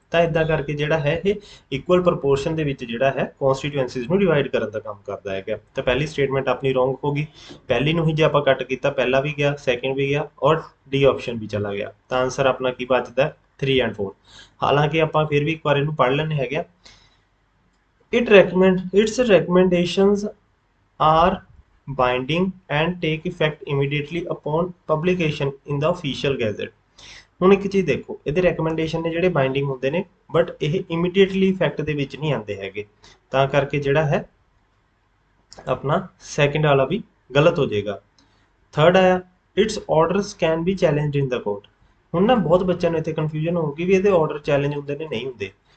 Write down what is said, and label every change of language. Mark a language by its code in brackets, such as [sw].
[pa] ਤਾਂ ਇਦਾਂ ਕਰਕੇ ਜਿਹੜਾ ਹੈ ਇਹ ਇਕੁਅਲ ਪ੍ਰਪੋਰਸ਼ਨ ਦੇ ਵਿੱਚ ਜਿਹੜਾ ਹੈ ਕਨਸਟੀਟੂਐਂਸੀਜ਼ ਨੂੰ ਡਿਵਾਈਡ ਕਰਨ ਦਾ ਕੰਮ ਕਰਦਾ ਹੈਗਾ। ਤਾਂ ਪਹਿਲੀ ਸਟੇਟਮੈਂਟ ਆਪਣੀ ਰੋਂਗ ਹੋ ਗਈ, ਪਹਿਲੀ ਨੂੰ ਹੀ ਜੇ ਆਪਾਂ ਕੱਟ ਕੀਤਾ ਪਹਿਲਾ ਵੀ ਗਿਆ, ਸੈਕਿੰਡ ਵੀ ਗਿਆ ਔਰ ਡੀ ਆਪਸ਼ਨ ਵੀ ਚਲਾ ਗਿਆ। ਤਾਂ ਆਨਸਰ ਆਪਣਾ ਕੀ ਬਚਦਾ 3 ਐਂਡ 4। ਹਾਲਾਂਕਿ ਆਪਾਂ ਫਿਰ ਵੀ ਇੱਕ ਵਾਰ ਇਹਨੂੰ ਪੜ੍ਹ ਲੈਣੇ ਹੈਗੇ। [en] its recommendations are binding and take effect immediately upon publication in the official gazette। [pa] ਹੁਣ ਇੱਕ ਚੀਜ਼ ਦੇਖੋ, ਇਹਦੇ ਰეკਮੈਂਡੇਸ਼ਨ ਨੇ ਜਿਹੜੇ ਬਾਈਂਡਿੰਗ ਹੁੰਦੇ ਨੇ, ਬਟ ਇਹ ਇਮੀਡੀਏਟਲੀ ਇਫੈਕਟ ਦੇ ਵਿੱਚ ਨਹੀਂ ਆਉਂਦੇ ਹੈਗੇ। ਤਾਂ ਕਰਕੇ ਜਿਹੜਾ ਹੈ ਆਪਣਾ ਸੈਕਿੰਡ ਵਾਲਾ ਵੀ ਗਲਤ ਹੋ ਜਾਏਗਾ। ਥਰਡ ਆਇਆ [en] Its orders can be challenged in the court. [pa] ਹੁਣ ਨਾ ਬਹੁਤ ਬੱਚਿਆਂ ਨੂੰ ਇੱਥੇ ਕਨਫਿਊਜ਼ਨ ਹੋਊਗੀ ਵੀ ਇਹਦੇ ਆਰਡਰ ਚੈਲੰਜ ਹੁੰਦੇ ਨੇ, ਨਹੀਂ ਹੁੰਦੇ।